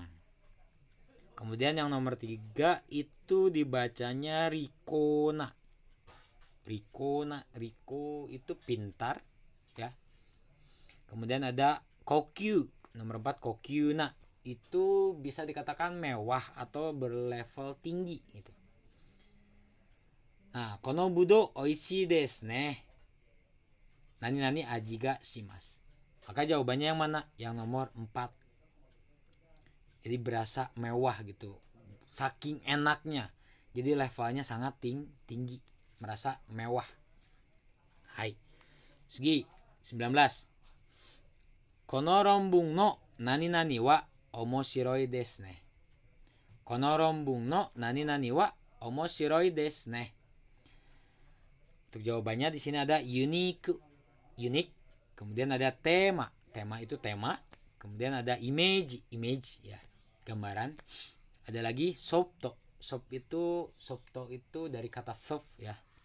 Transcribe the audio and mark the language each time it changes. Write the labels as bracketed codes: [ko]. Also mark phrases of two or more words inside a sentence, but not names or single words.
[id] Kemudian yang nomor 3 itu dibacanya rikona. Riko itu pintar ya. Kemudian ada kokyu. Nomor 4 kokyuna. Itu bisa dikatakan mewah atau berlevel tinggi gitu. Nah, [ja] この葡萄美味しいですね. 何味がします. [id] Maka jawabannya yang mana? Yang nomor 4. Jadi berasa mewah gitu. Saking enaknya. Jadi levelnya sangat tinggi. Merasa mewah. Hai. Segi 19. [ja] この論文の何は面白いですね. この論文の何は面白いですね. [id] Untuk jawabannya di sini ada unik, kemudian ada tema itu tema, kemudian ada image ya, gambaran. Ada lagi sopto itu dari kata soft ya.